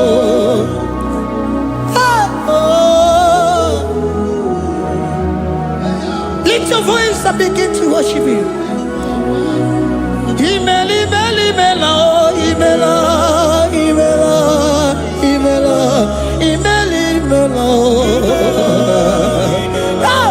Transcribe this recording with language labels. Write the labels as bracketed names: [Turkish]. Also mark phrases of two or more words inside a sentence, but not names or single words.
[English] Lift your voice and begin to worship Him. [Igbo] Imela, imela, imela, oh, imela, imela, imela, imela, imela, oh.